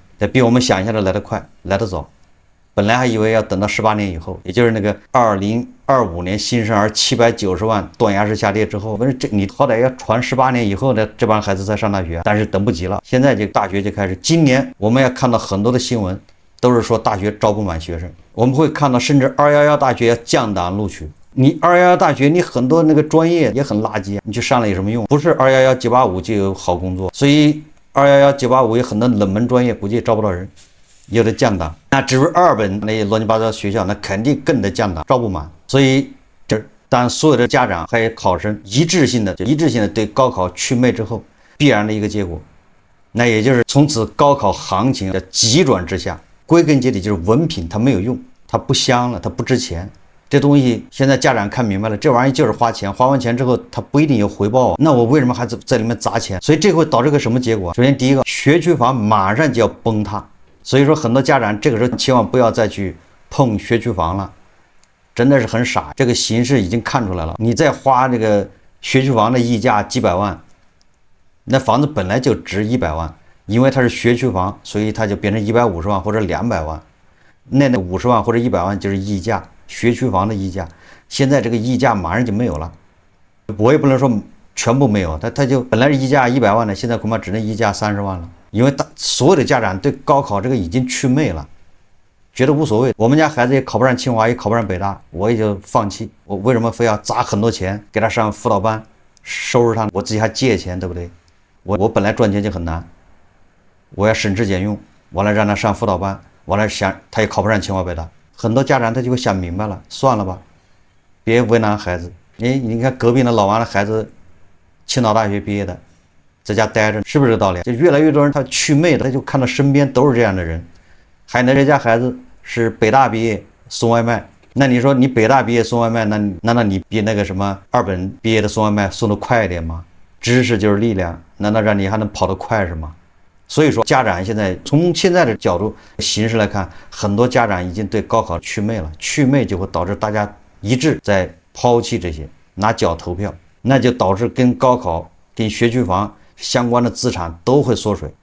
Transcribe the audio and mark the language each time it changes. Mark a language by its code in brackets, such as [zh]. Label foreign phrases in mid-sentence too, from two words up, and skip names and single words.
[zh] 這比我們想象的來得快，來得早。本來還以為要等到18年以後，也就是那個2025年新生兒790萬斷崖式下跌之後，不是你好歹要傳18年以後的這幫孩子才上大學，但是等不及了。現在這大學就開始，今年我們要看到很多的新聞，都是說大學招不滿學生。我們會看到，甚至211大學要降檔錄取。你211大學，你很多那個專業也很垃圾，你去上了有什麼用？不是211、985就有好工作，所以。211、985有很多冷門專業，估計招不到人，有的降檔。那至于2本那些亂七八糟學校，那肯定更得降檔，招不滿。所以當所有的家長還有考生一致性的對高考祛魅之後，必然的一個結果，那也就是從此高考行情的急轉直下。歸根結底就是文憑它沒有用，它不香了，它不值錢。這東西現在家長看明白了，這玩意就是花錢，花完錢之後它不一定有回報，那我為什麼還在裡面砸錢？所以這會導致個什麼結果？首先第一個，學區房馬上就要崩塌，所以說很多家長這個時候千萬不要再去碰學區房了，真的是很傻。這個形勢已經看出來了，你再花這個學區房的溢價幾百萬，那房子本來就值100萬，因為它是學區房，所以它就變成150萬或者200萬，那50萬或者100萬就是溢價。學區房的溢價，現在這個溢價馬上就沒有了，我也不能說全部沒有，它就本來是溢價100萬的，現在恐怕只能溢價30萬了，因為所有的家長對高考這個已經祛魅了，覺得無所謂。我們家孩子也考不上清華，也考不上北大，我也就放棄。我為什麼非要砸很多錢給他上輔導班，收拾他？我自己還借錢，對不對？我本來賺錢就很難，我要省吃儉用，完了讓他上輔導班，完了想他也考不上清华北大。很多家長他就会想明白了，算了吧，別為難孩子。你看隔壁那老王的孩子，青島大學畢業的，在家待着，是不是這個道理？就越來越多人他祛魅的，他就看到身邊都是這樣的人。還有人家孩子是北大畢業送外賣，那你說你北大畢業送外賣，那難道你比那個什麼2本畢業的送外賣送得快一點嗎？知識就是力量，難道讓你還能跑得快是嗎？所以說，家長現在從現在的角度形勢來看，很多家長已經對高考祛魅了，祛魅就會導致大家一致在拋棄這些，拿腳投票，那就導致跟高考、跟學區房相關的資產都會縮水。